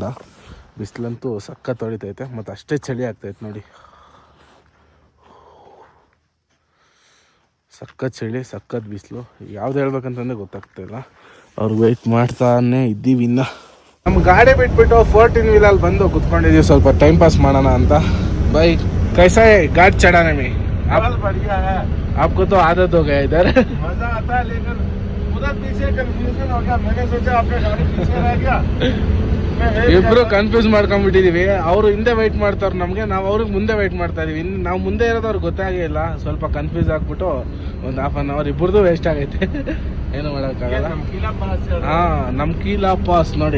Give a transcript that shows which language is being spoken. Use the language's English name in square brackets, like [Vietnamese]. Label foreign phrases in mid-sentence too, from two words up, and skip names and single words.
[Kannada] ಬಿಸಿಲಂತೂ ಸಖತ್ ಹೊಡಿತೈತೆ. ಮತ್ತು ಅಷ್ಟೇ ಚಳಿ ಆಗ್ತೈತೆ ನೋಡಿ. ಸಖತ್ ಚಳಿ, ಸಖತ್ ಬಿಸಿಲು. ಯಾವ್ದು ಹೇಳ್ಬೇಕಂತಂದ್ರೆ ಗೊತ್ತಾಗ್ತಾ ಇಲ್ಲ. ಅವ್ರಿಗೆ ವೆಯ್ಟ್ ಮಾಡ್ತಾನೆ ಇದ್ದೀವಿ. ಇನ್ನು ನಮ್ಮ ಗಾಡಿ ಬಿಟ್ಬಿಟ್ಟು 14 ವೀಲಲ್ಲಿ ಬಂದು ಕುತ್ಕೊಂಡಿದ್ದೀವಿ ಸ್ವಲ್ಪ [English] time pass [Kannada] ಮಾಡೋಣ ಅಂತ. [Hindi] भाई कैसा है घाट चढ़ाने में? बढ़िया है। आपको तो आदत हो गया इधर। मजा आता है, लेकिन उधर पीछे कंफ्यूजन हो गया। मैंने सोचा आपका गाड़ी पीछे रह गया। [Kannada] ಇಬ್ರು ಕನ್ಫ್ಯೂಸ್ ಮಾಡ್ಕೊಂಡ್ಬಿಟ್ಟಿದೀವಿ. ಅವರು ಹಿಂದೆ ವೆಯ್ಟ್ ಮಾಡ್ತಾರೆ ನಮ್ಗೆ, ನಾವು ಅವ್ರಿಗೆ ಮುಂದೆ ವೆಯ್ಟ್ ಮಾಡ್ತಾ ಇದೀವಿ. ನಾವು ಮುಂದೆ ಇರೋದು ಅವ್ರಿಗೆ ಗೊತ್ತಾಗೇ ಇಲ್ಲ. ಸ್ವಲ್ಪ ಕನ್ಫ್ಯೂಸ್ ಆಗ್ಬಿಟ್ಟು ಒಂದು [English] ½ an hour [Kannada] ಇಬ್ಬರದು ವೇಸ್ಟ್ ಆಗೈತೆ. ಏನು ಮಾಡೋಕ್ಕಾಗಲ್ಲ. ನಮ್ಕೀಲಾ ಪಾಸ್ ನೋಡಿ.